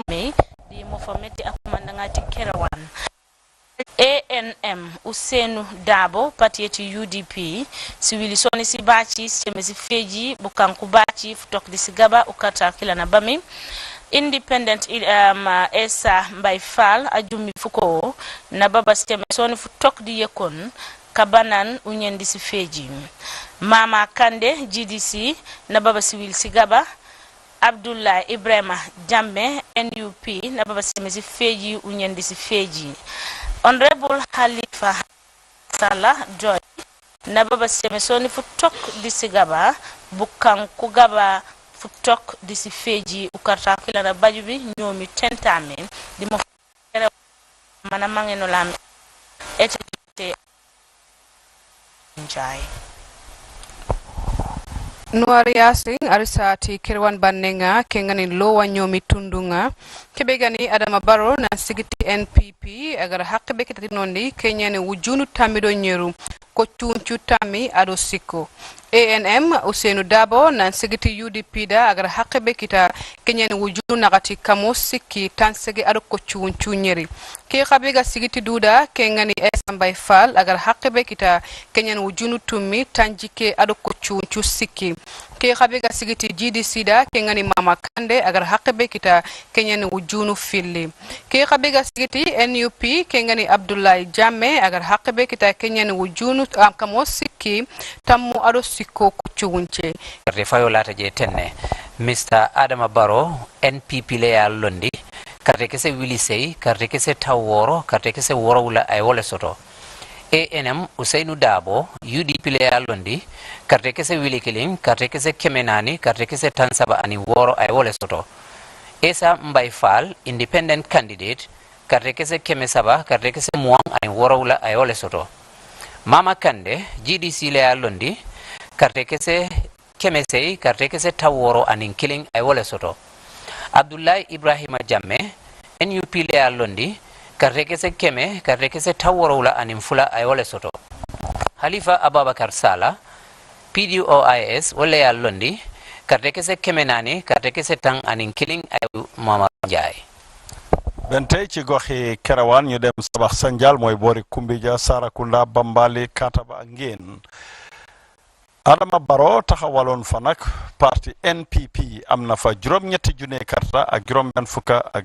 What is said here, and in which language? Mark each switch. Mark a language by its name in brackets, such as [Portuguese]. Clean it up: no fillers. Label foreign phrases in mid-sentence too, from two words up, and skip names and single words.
[Jola-Fonyi] di Mofameti akumandangati Kerewan ANM Ousseynou Dabo patiyeti UDP si wili soni si baci seme si feji bukanku baci futok di sigaba ukata kila na bami Independent Essa Mbay Fall ajumi fuko na baba seme soni futok di yekon kabanan unyendi si feji Mama Kande GDC na baba si wili sigaba Abdoulaye Ibrahima Jammeh NUP na baba seme si feji unyendi si feji Honorable Halifa Sallah Joy na baba seme soni futok di sigaba bukan kugaba futok di si feji ukarta kila na bajubi nyomi tentame di mo mana mangeno lam etete njay [Soninke] Nuari Yasin arisati Kirwan Banenga kengani lowa nyomi tundunga kebegani Adama Barrow na sigiti NPP agar hakkebe kitati nondi kenyani wujunu tamido nyeru ko chunchu tami ado siko ANM Ousseynou Dabo na sigiti UDP da agar hakkebe kita kenyani wujunu nakati kamo siki tansege ado ko chunchu nyeri ke khabega sigiti duda kengani Essa Mbay Fall agar hakkebe kita kenyani wujunu tumi tanjike ado ko chunchu siki ke khabega sigiti GDC da kengani Mama Kande agar hakkebe kita kenyani wujunu filli ke khabega sigiti NUP kengani Abdoulaye Jammeh agar hakkebe kita kenyani wujunu kamo siki tammu ado sikko kuchunche [Mandingo] refayo lata je tenne Mr Adama Barrow NPP le ya londi karte kese wilisei karte kese taworo karte kese worowula ay wole soto ANM Ousseynou Dabo UDP le ya londi karte kese wilikiling karte kese kemenani karte kese tansaba ani woro ay wole soto Essa Mbay Fall [English] independent candidate [Mandingo] karte kese kemesaba karte kese muang ani worowula ay wole soto Mama Kande GDC le ya londi karte kese kemesei karte kese taworo anin killing ay wole soto Abdoulaye Ibrahima Jammeh NUP le ya londi karte kese keme karte kese taworo la anin fula ay wole soto Halifa Ababacar Sallah PDOIS wole ya londi karte kese keme nani karte kese tang anin killing ay Mama Ndiaye [Wolof] bentay ci goxi Kerewan ñu dem Sabax Sanjal mooy boori Kumbija Sarakunda Bambali Kataba ngeen Adama Barrow taxawaloon fa nag parti NPP am na fa juróom-ñetti junne karta ak juróom-benn fukka ak